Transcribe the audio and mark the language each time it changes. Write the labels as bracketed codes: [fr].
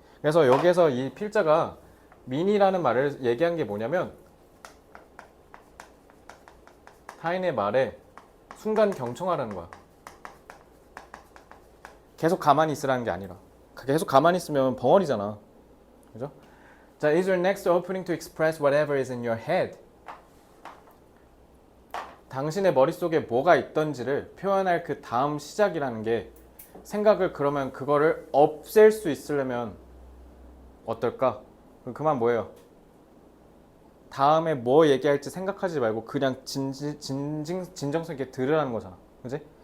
[ko] 그래서 여기에서 이 필자가 미니라는 말을 얘기한 게 뭐냐면 타인의 말에 순간 경청하라는 거야. 계속 가만히 있으라는 게 아니라. 계속 가만히 있으면 벙어리잖아. 그죠? [en] 자, is your next opening to express whatever is in your head. [ko] 당신의 머릿속에 뭐가 있던지를 표현할 그 다음 시작이라는 게 생각을 그러면 그거를 없앨 수 있으려면 어떨까? 그만 뭐예요? 다음에 뭐 얘기할지 생각하지 말고 그냥 진정성 있게 들으라는 거잖아. 그지?